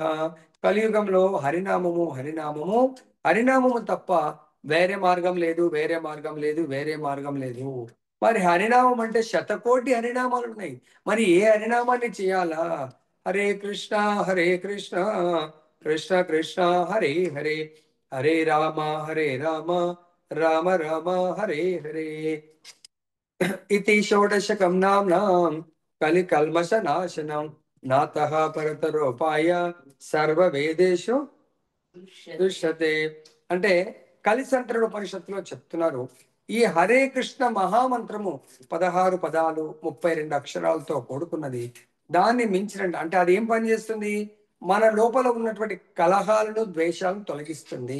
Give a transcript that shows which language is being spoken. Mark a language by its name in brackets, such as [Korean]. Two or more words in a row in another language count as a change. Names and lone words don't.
[Telugu] కలియుగంలో హరినామము తప్ప వేరే మార్గం లేదు. మరి హరినామం అంటే శతకోటి హరినామాలు ఉన్నాయి. మరి ఏ హరినామాన్ని చేయాలా? హరే కృష్ణ కృష్ణ కృష్ణ హరే హరే, హరే రామ రామ రామ హరే హరే. [Sanskrit] इति षोडशकं नाम्नां कलिकल्मषनाशनं नातः परतरोपाय సర్వ వేదేషు దృశ్యతే. [Telugu] అంటే కలిసంతరుడు ఉపనిషత్తులో చెప్తున్నారు. ఈ హరే కృష్ణ మహామంత్రము 16 పదాలు 32 అక్షరాలతో కూడుకున్నది. దాన్ని మించిన అంటే అది ఏం పని చేస్తుంది? మన లోపల ఉన్నటువంటి కలహాలను ద్వేషాలను తొలగిస్తుంది.